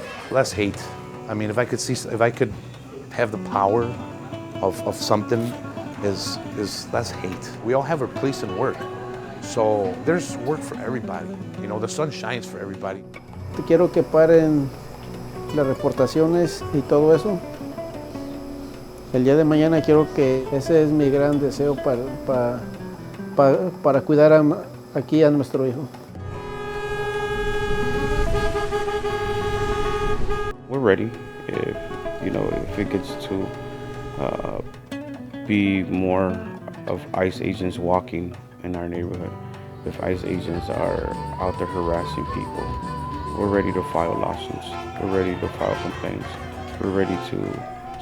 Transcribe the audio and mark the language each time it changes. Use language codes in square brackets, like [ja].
[en] Less hate. I mean, if I could have the power of something, is less hate. We all have a place in work, so there's work for everybody. You know, the sun shines for everybody. [es] Quiero que paren las reportaciones y todo eso. El día de mañana quiero que ese es mi gran deseo para cuidar aquí a nuestro hijo. [en] We're ready if it gets to be more of ICE agents walking in our neighborhood, if ICE agents are out there harassing people. We're ready to file lawsuits. We're ready to file complaints. We're ready to